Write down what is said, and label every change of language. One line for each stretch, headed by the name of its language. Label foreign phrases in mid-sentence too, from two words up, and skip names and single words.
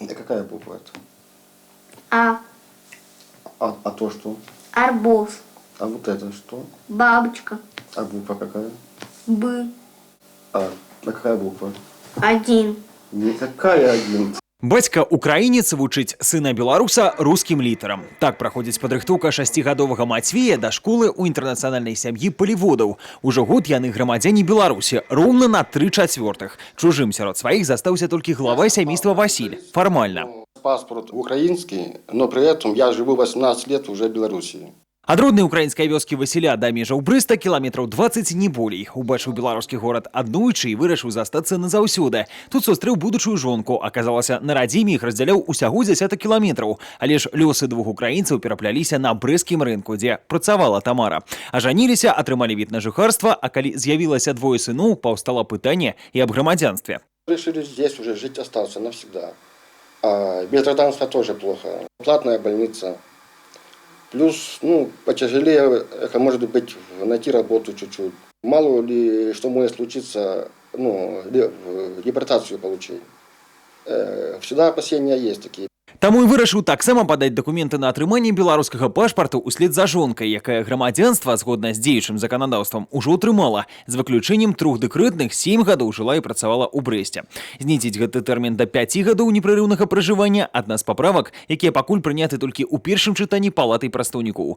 Russian: какая буква это? А. А то что? Арбуз. А вот это что? Бабочка. А буква какая? Б. А какая буква? 1. Никакая один.
Belarusian: Бацька украінец вучыць сына беларуса рускім літарам. Так праходзіць падрыхтоўка 6гадовага Мацвея да школы ў інтэрнацыянальнай сям'і паліводаў. Ужо год яны грамадзяне Беларусі, роўна на 3/4. Чужым сярод сваіх застаўся толькі глава сямейства Васіль. Фармальна.
Russian: Паспорт украинский, но при этом я живу 18 лет уже в Белоруссии.
Belarusian: Ад роднай украінскай вёскі Васіля да межаў Брыста кіламетраў 20 не болей. Убачыў беларускі горад аднойчы і вырашыў застацца назаўсёды. Тут сустрэў будучую жонку. Аказалася, на радзіме іх раздзяляў усяго 10 кіламетраў. Але ж лёсы двух украінцаў перапляліся на брэсцкім рынку, дзе працавала Тамара. Ажаніліся, атрымалі від на жыхарства, а калі з'явілася двое сыноў, паўстала пытанне і аб грамадзянстве.
Russian: Решили здесь уже жить остаться навсегда. А без гражданства тоже плохо. Платная больница. Плюс, потяжелее, может быть, найти работу чуть-чуть. Мало ли, что может случиться, депортацию получить. Всегда опасения есть такие.
Belarusian: Таму і вырашыў таксама падаць дакументы на атрыманне беларускага пашпарту ўслед за жонкай, якая грамадзянства, згодна з дзеючым заканадаўствам, ужо атрымала. З выключэннем 3 дэкрэтных 7 гадоў жыла і працавала ў Брэсце. Знізіць гэты тэрмін да 5 гадоў непрэрыўнага пражывання – адна з паправак, якія пакуль прыняты толькі ў першым чытанні палатай прадстаўнікоў.